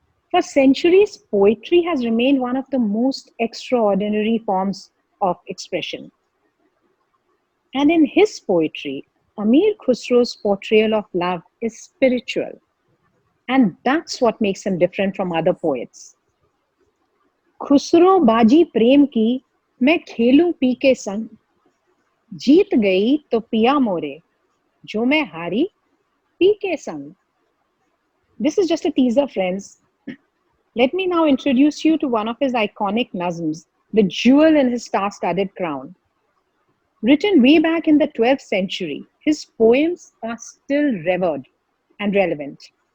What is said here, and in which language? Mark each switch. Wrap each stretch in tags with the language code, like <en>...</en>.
<en>For centuries, poetry has remained one of the most extraordinary forms of expression. And in his poetry, Amir Khusro's portrayal of love is spiritual. And that's what makes him different from other poets.</en> <hi>Khusro बाजी प्रेम की मैं खेलूं P के संग, जीत गई तो पिया मोरे, जो मैं हारी पी के संग.</hi> <en>This is just a teaser, friends. Let me now introduce you to one of his iconic nazms, the jewel in his star-studded crown. Written way back in the 12th century, his poems are still revered and relevant.</en>